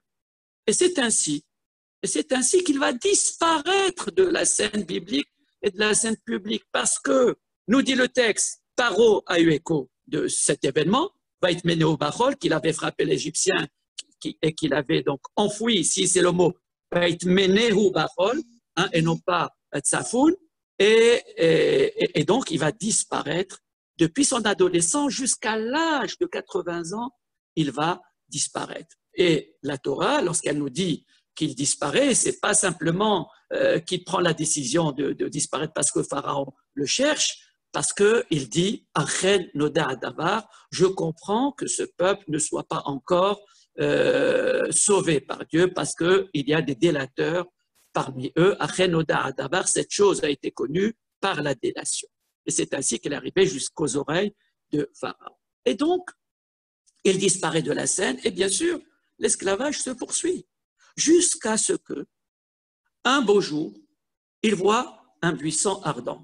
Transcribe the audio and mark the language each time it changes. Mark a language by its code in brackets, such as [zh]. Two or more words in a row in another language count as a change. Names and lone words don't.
[fr] Et c'est ainsi qu'il va disparaître de la scène biblique et de la scène publique, parce que, nous dit le texte, Paro a eu écho de cet événement, [he] ויטמנהו בחול, [fr] qu'il avait frappé l'Égyptien et qu'il avait donc enfoui, si c'est le mot, [he] ויטמנהו בחול, [fr] et non pas Tsafoun, et donc il va disparaître depuis son adolescence jusqu'à l'âge de 80 ans, il va disparaître. Et la Torah, lorsqu'elle nous dit qu'il disparaît, c'est pas simplement qu'il prend la décision de disparaître parce que Pharaon le cherche, parce qu'il dit « [he] אכן נודע הדבר », [fr] je comprends que ce peuple ne soit pas encore sauvé par Dieu parce qu'il y a des délateurs parmi eux. « [he] אכן נודע הדבר », [fr] cette chose a été connue par la délation. Et c'est ainsi qu'elle est arrivée jusqu'aux oreilles de Pharaon. Et donc, il disparaît de la scène et bien sûr, l'esclavage se poursuit jusqu'à ce que, un beau jour, il voit un buisson ardent.